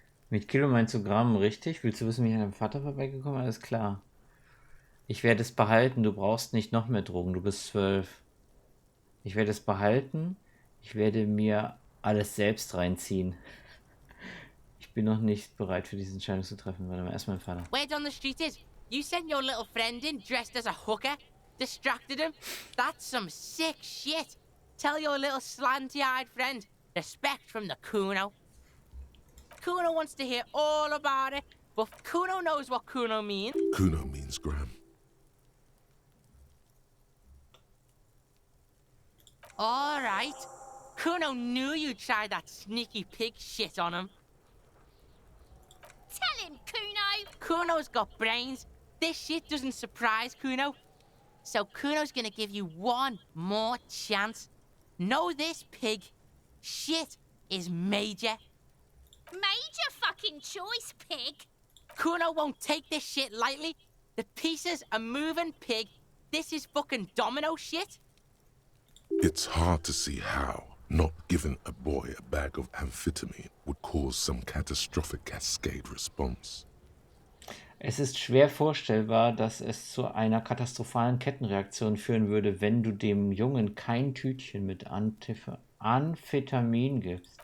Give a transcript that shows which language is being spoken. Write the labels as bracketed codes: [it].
[de] Mit Kilo meinst du Gramm, richtig? Willst du wissen, wie ich an deinem Vater vorbeigekommen bin? Alles klar. Ich werde es behalten. Du brauchst nicht noch mehr Drogen. Du bist 12. Ich werde es behalten. Ich werde mir alles selbst reinziehen. Ich bin noch nicht bereit für diese Entscheidung zu treffen. Warte mal, erst mein Vater. [en] Word on the street is, you sent your little friend in dressed as a hooker, distracted him. That's some sick shit. Tell your little slanty-eyed friend, respect from the Kuno. Kuno wants to hear all about it, but Kuno knows what Kuno means. Kuno means gram. All right. Kuno knew you'd try that sneaky pig shit on him. Tell him, Kuno! Kuno's got brains. This shit doesn't surprise Kuno. So Kuno's gonna give you one more chance. Know this, pig. Shit is major. Major fucking choice, pig. Kuno won't take this shit lightly. The pieces are moving, pig. This is fucking domino shit. It's hard to see how not giving a boy a bag of amphetamine would cause some catastrophic cascade response. [de] Es ist schwer vorstellbar, dass es zu einer katastrophalen Kettenreaktion führen würde, wenn du dem Jungen kein Tütchen mit Amphetamin gibst.